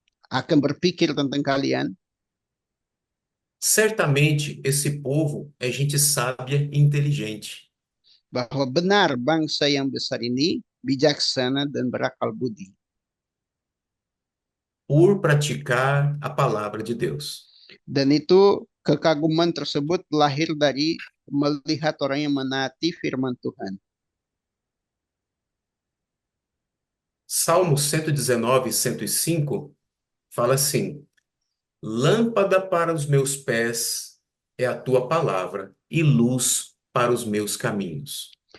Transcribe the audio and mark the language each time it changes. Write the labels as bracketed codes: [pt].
[id] akan berpikir tentang kalian, [pt] certamente esse povo é gente sábia e inteligente. [id] bahwa benar bangsa yang besar ini bijaksana dan berakal budi. [pt] Por praticar a palavra de Deus. [id] Dan itu kekaguman tersebut lahir dari melihat orang yang menaati firman Tuhan. [pt] Salmo 119, 105 fala assim: lâmpada para os meus pés é a tua palavra e luz para os meus caminhos.